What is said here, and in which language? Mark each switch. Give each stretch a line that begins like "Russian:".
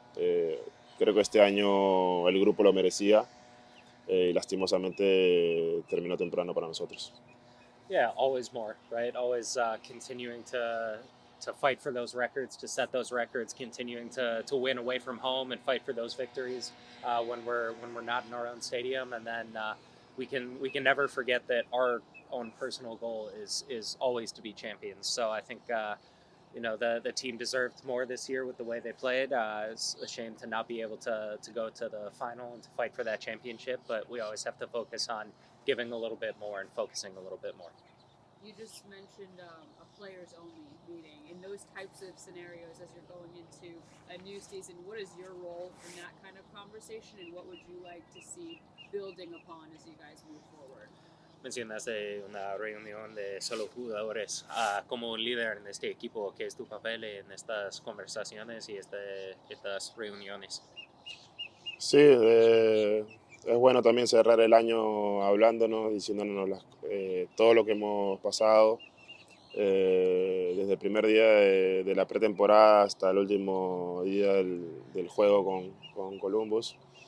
Spanish: Creo que este año el grupo lo merecía y lastimosamente terminó temprano para nosotros.
English: Yeah, always more, right? Always continuing to fight for those records, to set those records, continuing to win away from home and fight for those victories when we're not in our own stadium, and then we can never forget that our own personal goal is always to be champions. So I think the team deserved more this year with the way they played. It's a shame to not be able to go to the final and to fight for that championship, but we always have to focus on giving a little bit more and focusing a little bit more. You just mentioned a players only meeting. In those types of scenarios, as you're going into a new season, what is your role in that kind of conversation, and what would you like to see building upon as you guys move forward?
Spanish: Mencionaste una reunión de solo jugadores. Como un líder en este equipo, ¿qué es tu papel en estas conversaciones y estas reuniones? Sí, es bueno también cerrar el año hablándonos, diciéndonos todo lo que hemos pasado, desde el primer día de la pretemporada hasta el último día del juego con Columbus.